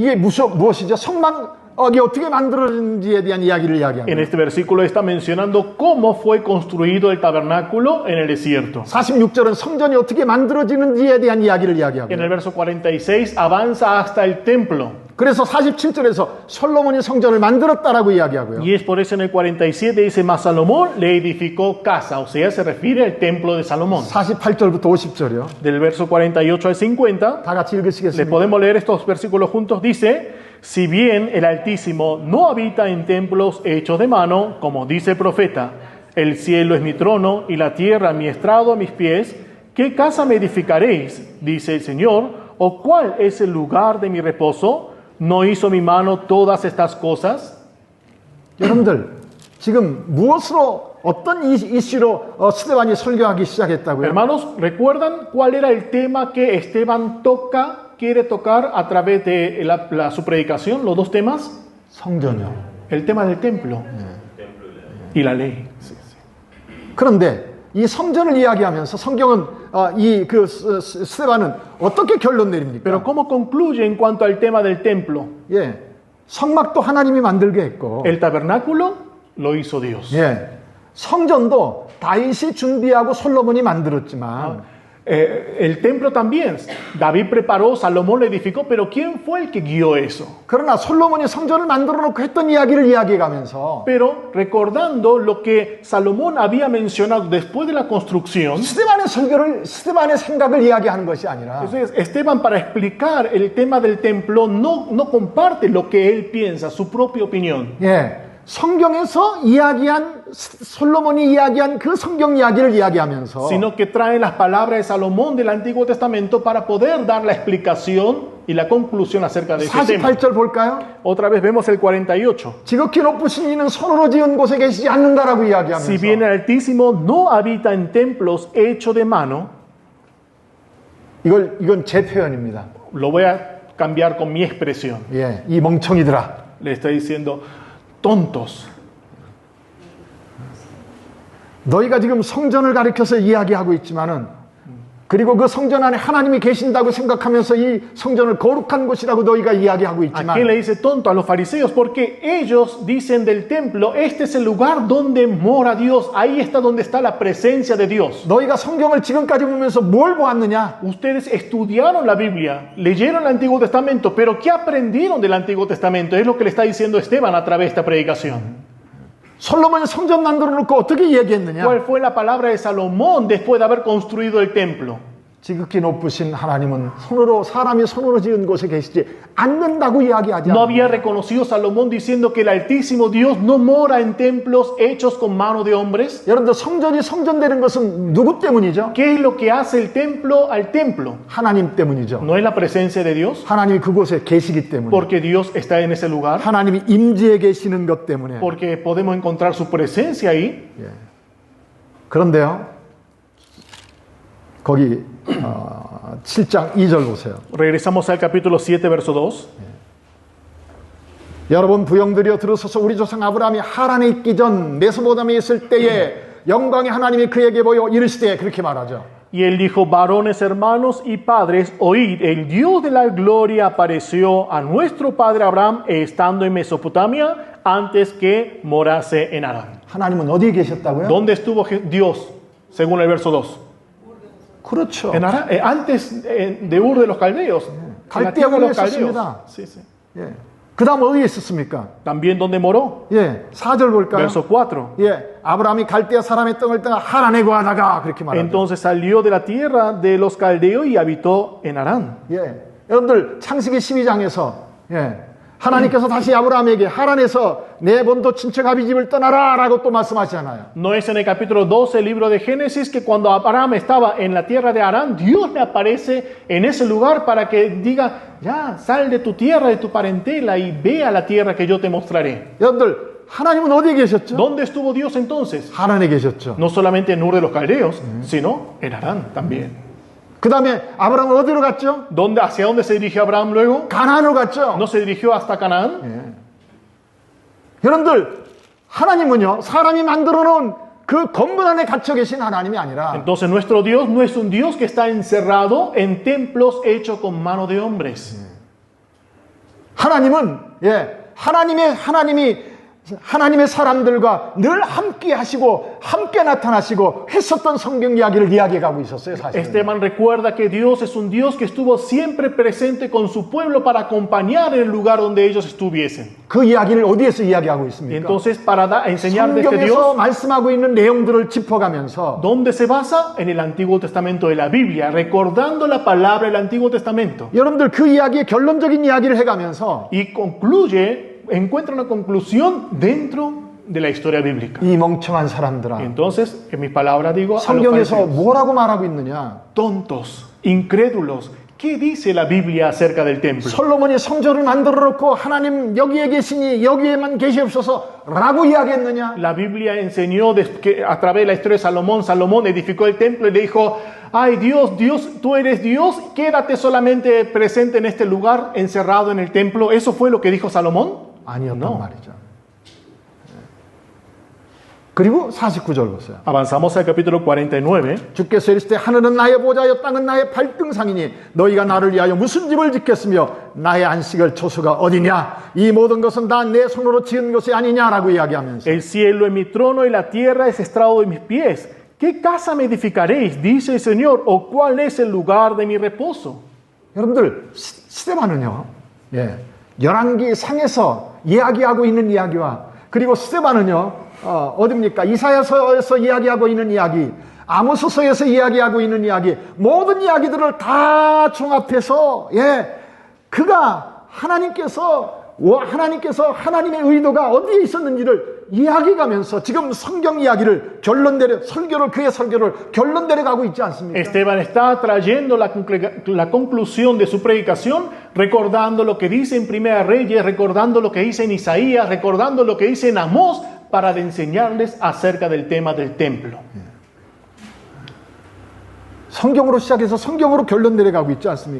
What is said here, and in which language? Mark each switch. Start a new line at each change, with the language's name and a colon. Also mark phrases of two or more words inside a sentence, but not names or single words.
Korean: 예, 이게 무엇이죠? 성막 이게 어떻게 만들어진지에 대한 이야기를
Spanish: En
Korean: 이야기합니다.
Spanish: este versículo está mencionando cómo fue construido el tabernáculo en el desierto.
Korean: 46절은 성전이 어떻게 만들어지는지에 대한 이야기를
Spanish: En
Korean: 이야기하고요.
Spanish: el verso 46 avanza hasta el templo.
Korean: 그래서 47절에서 솔로몬이 성전을 만들었다라고 이야기하고요.
Spanish: Y es por eso en el 47 dice, mas Salomón le edificó casa, o sea, se refiere al templo de Salomón.
Korean: 48절부터 50절이요.
Spanish: Del verso 48 al 50,
Korean: 다 같이
Spanish: le
Korean: 읽으시겠습니다.
Spanish: podemos leer estos versículos juntos, dice, si bien el Altísimo no habita en templos hechos de mano, como dice el profeta, el cielo es mi trono y la tierra mi estrado a mis pies, ¿qué casa me edificaréis? Dice el Señor, ¿o cuál es el lugar de mi reposo? ¿No hizo mi mano todas estas cosas?
Korean: 여러분들 지금 무엇으로 어떤 이슈로 스데반이 설교하기 시작했다고요?
Spanish: Hermanos, ¿recuerdan cuál era el tema que Esteban quiere tocar a través de su predicación? Los dos temas.
Korean: 성전이요.
Spanish: El tema del templo y la ley.
Korean: 그런데 이 성전을 이야기하면서 성경은 스데반은 어떻게 결론 내립니까?
Spanish: Pero ¿cómo concluye en cuanto al tema del templo?
Korean: 예, 성막도 하나님이 만들게 했고,
Spanish: El tabernáculo lo hizo Dios.
Korean: 예, 성전도 다윗이 준비하고 솔로몬이 만들었지만,
Spanish: El templo también. David preparó, Salomón lo edificó, pero ¿quién fue el que guió eso?
Korean: 그러나 솔로몬이 성전을 만들어 놓고 했던 이야기를 이야기해가면서
Spanish: Pero recordando lo que Salomón había mencionado después de la construcción,
Korean: 스데반의 생각을 이야기하는 것이 아니라
Spanish: entonces Esteban, para explicar el tema del templo, no comparte lo que él piensa, su propia opinión,
Korean: 예, 성경에서 이야기한 솔로몬이 이야기한 그 성경 이야기를 이야기하면서
Spanish: sino que trae las palabras de Salomón del Antiguo Testamento para poder dar la explicación y la conclusión acerca de ese tema.
Korean: 48절 볼까요?
Spanish: Otra vez vemos el 48.
Korean: 지극히 높으신 이는 손으로 지은 곳에 계시지 않는다라고 이야기하면서
Spanish: Si bien el Altísimo no habita en templos hechos de mano,
Korean: 이건 제 표현입니다.
Spanish: lo voy a cambiar con mi expresión.
Korean: 예, 이 멍청이들아.
Spanish: Le está diciendo, tontos,
Korean: 너희가 지금 성전을 가리켜서 이야기하고 있지만은 그리고 그 성전 안에 하나님이 계신다고 생각하면서 이 성전을 거룩한 곳이라고 너희가 이야기하고
Spanish: ¿a quién le
Korean: 있지만
Spanish: dice tonto? A los fariseos, porque ellos dicen del templo, este es el lugar donde mora Dios, ahí está donde está la presencia de Dios.
Korean: 너희가 성경을 지금까지 보면서 뭘 보았느냐?
Spanish: Ustedes estudiaron la Biblia, leyeron el Antiguo Testamento, pero ¿qué aprendieron del Antiguo Testamento? Es lo que le está diciendo Esteban a través de esta predicación.
Korean: 솔로몬이 성전 만들어 놓고 어떻게 얘기했느냐?
Spanish: ¿Cuál fue la palabra de Salomón después de haber construido el templo?
Korean: 지극히 높으신 하나님은 사람이 손으로 지은 곳에 계시지 않는다고 이야기하지
Spanish: No había
Korean: 않느냐?
Spanish: reconocido Salomón diciendo que el Altísimo Dios no mora en templos hechos con mano de hombres.
Korean: 여러분들 성전이 성전되는 것은 누구 때문이죠?
Spanish: ¿Qué es lo que hace el templo al templo?
Korean: 하나님 때문이죠.
Spanish: ¿No es la presencia de Dios?
Korean: 하나님이 그곳에 계시기 때문에.
Spanish: Porque Dios está en ese lugar.
Korean: 하나님이 임재해 계시는 것 때문에.
Spanish: Porque podemos encontrar su presencia ahí.
Korean: 그런데요. 거기 7장 2절 보세요.
Spanish: Regresamos al capítulo 7, verso 2.
Korean: 여러분 부형들이여 들으소서. 우리 조상 아브라함이 하란에 있기 전 메소포타미아에 있을 때에 영광의 하나님이 그에게 보여 이르시되, 그렇게 말하죠.
Spanish: Y él dijo, varones, hermanos y padres, oíd, el Dios de la gloria apareció a nuestro padre Abraham estando en Mesopotamia antes que morase en Harán.
Korean: 하나님은 어디에 계셨다고요?
Spanish: ¿Dónde estuvo Dios? Según el verso 2.
Korean: 그렇죠.
Spanish: En Harán, antes de Ur de los Caldeos. En la tierra de los Caldeos. Sí, sí.
Korean: 예. 그 다음 어디에 있었습니까?
Spanish: También donde moró.
Korean: 예. 4절 볼까요?
Spanish: Verso 4.
Korean: 예. 아브라함이 갈대아 사람의 땅을 떠나 하란에 거하다가, 그렇게 말하죠.
Spanish: Entonces salió de la tierra de los caldeos y habitó en Harán.
Korean: 예. 여러분들 창세기 12장에서 하나님께서 다시 아브라함에게 하란에서 내 본토 친척 아비 집을 떠나라 라고 또 말씀하시잖아요.
Spanish: No es en el capítulo 12 del libro de Génesis que cuando Abraham estaba en la tierra de Harán, Dios le aparece en ese lugar para que diga, ya, sal de tu tierra, de tu parentela y ve a la tierra que yo te mostraré.
Korean: 여러분들 하나님은 어디에 계셨죠?
Spanish: ¿Dónde estuvo Dios entonces?
Korean: 하란에 계셨죠.
Spanish: No solamente en Ur de los caldeos, sino en Harán también.
Korean: 그 다음에 아브라함은 어디로 갔죠?
Spanish: ¿Hacia dónde se dirigió Abraham luego?
Korean: 가나안으로 갔죠.
Spanish: ¿No se dirigió hasta Canaán?
Korean: 여러분들 하나님은요, 사람이 만들어 놓은 그 건물 안에 갇혀 계신 하나님이 아니라
Spanish: Entonces nuestro Dios no es un Dios que está encerrado en templos hechos con mano de hombres.
Korean: 하나님은 하나님의 사람들과 늘 함께 하시고 함께 나타나시고 했었던 성경 이야기를 이야기하고 있었어요, 사실.
Spanish: Esteban recuerda que Dios es un Dios que estuvo siempre presente con su pueblo para acompañar en el lugar donde ellos estuviesen.
Korean: 그 이야기를 어디에서 이야기하고
Spanish: Y
Korean: 있습니까?
Spanish: entonces, para enseñar de este
Korean: 성경에서
Spanish: Dios,
Korean: 말씀하고 있는 내용들을 짚어가면서
Spanish: ¿dónde se basa? En el Antiguo Testamento de la Biblia, recordando la palabra del Antiguo Testamento.
Korean: 여러분들 그 이야기의 결론적인 이야기를 해가면서
Spanish: Y encuentra una conclusión dentro de la historia bíblica.
Korean: 이 멍청한
Spanish: Y
Korean: 사람들아,
Spanish: entonces, en mis palabras digo, a los
Korean: 성경에서
Spanish: fariseos,
Korean: 뭐라고 말하고 있느냐?
Spanish: tontos, incrédulos, ¿qué dice la Biblia acerca del templo?
Korean: 솔로몬이 성전을 만들어 놓고 하나님 여기에 계시니 여기에만 계시옵소서 라고 이야기했느냐?
Spanish: La Biblia enseñó que a través de la historia de Salomón edificó el templo y le dijo, ay Dios, tú eres Dios, quédate solamente presente en este lugar, encerrado en el templo. ¿Eso fue lo que dijo Salomón?
Korean: 아니었단
Spanish: No.
Korean: 말이죠. 그리고 49절 보세요.
Spanish: Avanzamos al capítulo 49.
Korean: 주께서 이르시되 하늘은 나의 보좌여 땅은 나의 발등상이니 너희가 나를 위하여 무슨 집을 짓겠으며 나의 안식을 초소가 어디냐? 이 모든 것은 다 내 손으로 지은 것이 아니냐라고 이야기하면서
Spanish: El cielo es mi trono y la tierra es estrado de mis pies. ¿Qué casa me edificaréis? Dice el Señor. ¿O cuál es el lugar de mi reposo?
Korean: 여러분들 스데반은요, 열왕기 상에서 이야기하고 있는 이야기와 그리고 스데반은요, 어딥니까? 이사야서에서 이야기하고 있는 이야기, 아모스서에서 이야기하고 있는 이야기, 모든 이야기들을 다 종합해서 그가 하나님께서 하나님의 의도가 어디에 있었는지를 이야기하면서 지금 성경 이야기를 그의 설교를 결론 내려가고 있지 않습니까?
Spanish: Esteban está trayendo la conclusión de su predicación, recordando lo que dice en Primera Reyes, recordando lo que dice en Isaías, recordando lo que dice en Amós, para enseñarles acerca del tema del templo.
Korean: 성경으로 시작해서 성경으로 결론 내려가고 있지 않습니까?